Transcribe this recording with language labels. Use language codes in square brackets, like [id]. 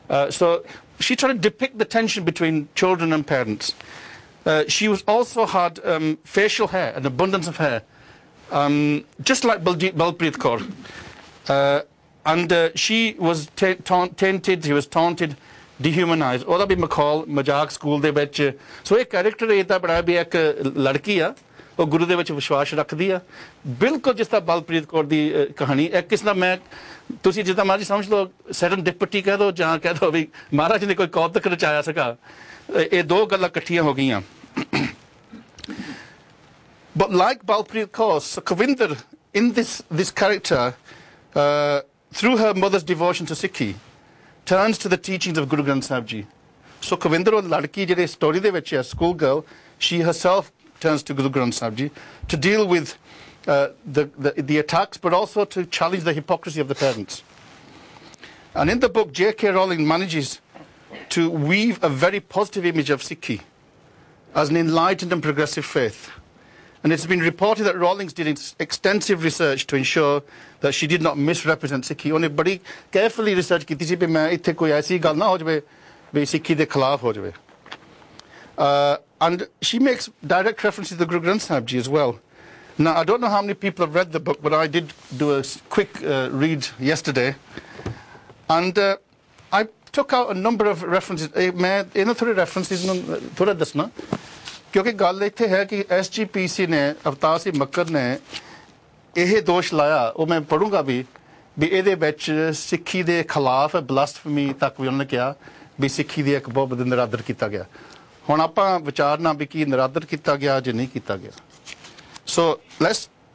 [en] So she tried to depict the tension between children and parents. She was also had facial hair, an abundance of hair, just like Balpreet Kaur. And she was tainted, she was taunted, dehumanized. [pa] ਉਹਦਾ ਵੀ ਮਖੌਲ ਮਜ਼ਾਕ school ਦੇ ਵਿੱਚ ਸੋ ਇਹ character ਇਹਦਾ ਬੜਾ ਵੀ ਇੱਕ ਲੜਕੀ ਆ ਉਹ ਗੁਰੂ ਦੇ ਵਿੱਚ ਵਿਸ਼ਵਾਸ ਰੱਖਦੀ ਆ ਬਿਲਕੁਲ ਜਿਸ ਤਰ੍ਹਾਂ ਬਲਪ੍ਰੀਤ ਕੌਰ ਦੀ ਕਹਾਣੀ ਇੱਕ ਕਿਸ ਦਾ ਮੈਂ ਤੁਸੀਂ ਜਿੱਦਾਂ ਮਰਜ਼ੀ ਸਮਝ ਲਓ ਸੈਰਨ ਡਿਪਟੀ ਕਹਿ ਦਿਓ ਜਾਂ ਕਹਿ ਦਿਓ ਵੀ ਮਹਾਰਾਜ ਨੇ ਕੋਈ ਕੌਤਕ ਰਚਾਇਆ ਸੀਗਾ ਇਹ ਦੋ ਗੱਲਾਂ ਇਕੱਠੀਆਂ ਹੋ ਗਈਆਂ [en] But like Balpreet Kaur, Sukhvinder in this character through her mother's devotion to Sikhi turns to the teachings of Guru Granth Sahib Ji. So Kavinder or [pa] Ladki jehde story de vich hai [en] schoolgirl, she herself turns to Guru Granth Sahib Ji to deal with the attacks, but also to challenge the hypocrisy of the parents. And in the book, J.K. Rowling manages to weave a very positive image of Sikhi as an enlightened and progressive faith. And it's been reported that Rawlings did extensive research to ensure that she did not misrepresent Sikhi. [pa] ਉਹਨੇ ਬੜੀ carefully research ਕੀਤੀ ਸੀ ਵੀ ਮੈਂ ਇੱਥੇ ਕੋਈ ਐਸੀ ਗੱਲ ਨਾ ਹੋ ਜਾਵੇ ਵੀ ਸਿੱਖੀ ਦੇ ਖਿਲਾਫ ਹੋ ਜਾਵੇ. [en] And she makes direct references to the Guru Granth Sahib Ji as well. Now, I don't know how many people have read the book, but I did do a quick read yesterday. And I took out a number of references. [pa] ਮੈਂ ਇਹਨਾਂ ਥੋੜੇ references ਨੂੰ ਥੋੜਾ ਦੱਸਣਾ ਕਿਉਂਕਿ ਗੱਲ ਇੱਥੇ ਹੈ ਕਿ SGPC ਨੇ ਅਵਤਾਰ ਸਿੰਘ ਮੱਕਰ ਨੇ ਇਹ ਦੋਸ਼ ਲਾਇਆ ਉਹ ਮੈਂ ਪੜੂੰਗਾ ਵੀ ਇਹਦੇ ਵਿੱਚ ਸਿੱਖੀ ਦੇ ਖਿਲਾਫ ਬਲਾਸਫੇਮੀ ਤੱਕ ਵੀ ਉਹਨਾਂ ਨੇ ਕਿਹਾ ਵੀ ਸਿੱਖੀ ਦੀ ਇੱਕ ਬਹੁਤ ਵੱਡਾ ਨਿਰਾਦਰ ਕੀਤਾ ਗਿਆ ਹੁਣ ਆਪਾਂ ਵਿਚਾਰਨਾ ਵੀ ਕੀ ਨਿਰਾਦਰ ਕੀਤਾ ਗਿਆ ਜਾਂ ਨਹੀਂ ਕੀਤਾ ਗਿਆ ਸੋ ਲੈਟਸ